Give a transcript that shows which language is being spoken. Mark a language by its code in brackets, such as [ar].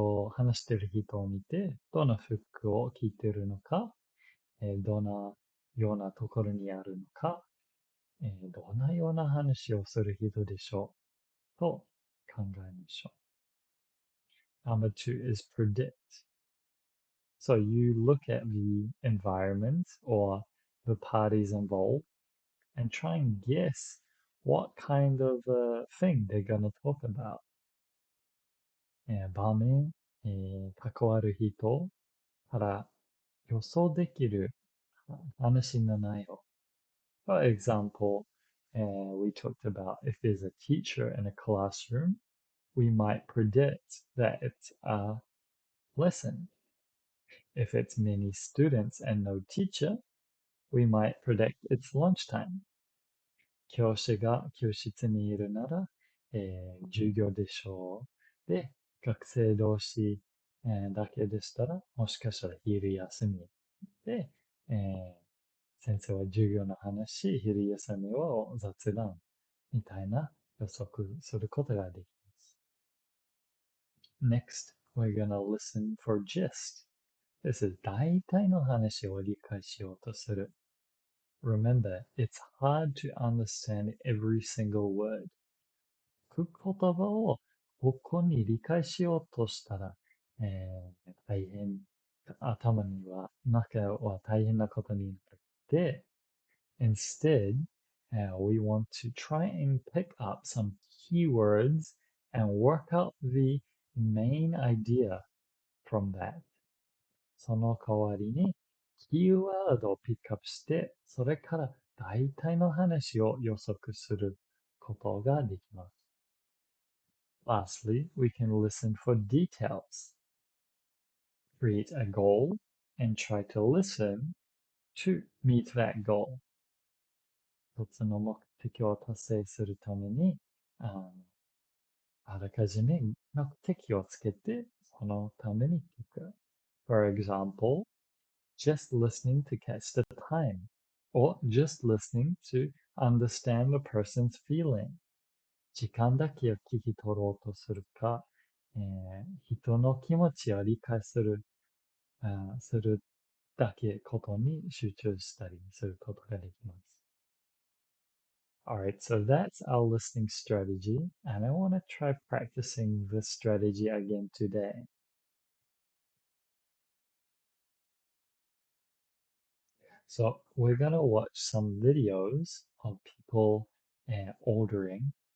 [ja] 話してる人を見て、どの服を着てるのか、どのようなところにあるのか、どのような話をする人でしょうと考えましょう. [en] Number two is predict. So you look at the environment or the parties involved and try and guess what kind of thing they're going to talk about. [ja] 場面、関わる人から予想できる話の内容。 [en] For example, we talked about if there's a teacher in a classroom, we might predict that it's a lesson. If it's many students and no teacher, we might predict it's lunchtime. [ja] 教師が教室にいるなら、授業でしょう。で、学生同士、だけでしたら、もしかしたら昼休みで、先生は授業の話、昼休みは雑談みたいな予測することができます。 [en] Next, we're gonna listen for gist. This is [ja] 大体の話を理解しようとする。 [en] Remember, it's hard to understand every single word. [ja] 言葉をここに理解しようとしたら、大変、頭には、中は大変なことになって、 [en] instead, we want to try and pick up some keywords and work out the main idea from that. [ja] その代わりに、キーワードをピックアップして、それから大体の話を予測することができます。 [en] Lastly, we can listen for details. Create a goal and try to listen to meet that goal. [ja] 一つの目的を達成するために、あらかじめ目的をつけて、そのために聞く。 [en] For example, just listening to catch the time, or just listening to understand the person's feeling. [ja] 時間だけを聞き取ろうとするか、人の気持ちを理解する、するだけことに集中したりすることができます。 [en] Alright, so that's our listening strategy, and I want to try practicing this strategy again today. So we're gonna watch some videos of people ordering.